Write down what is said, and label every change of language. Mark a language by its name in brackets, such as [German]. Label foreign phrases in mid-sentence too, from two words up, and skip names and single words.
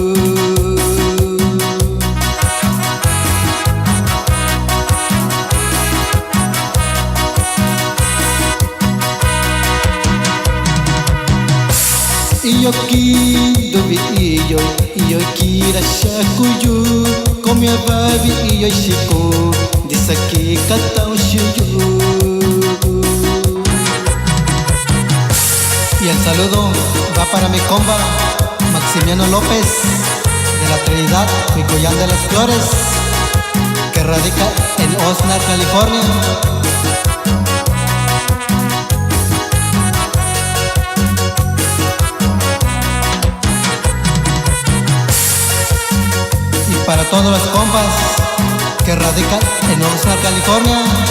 [Spanish] Iyoki dobi iyo ikira shakuyu, komi ababi iyo shiku, disaki katao shiyu. Y el saludo va para mi compa Maximiano López de la Trinidad, Micoyán de las Flores, que radica en Oxnard, California. Para todos los compas que radican en Oxnard, California.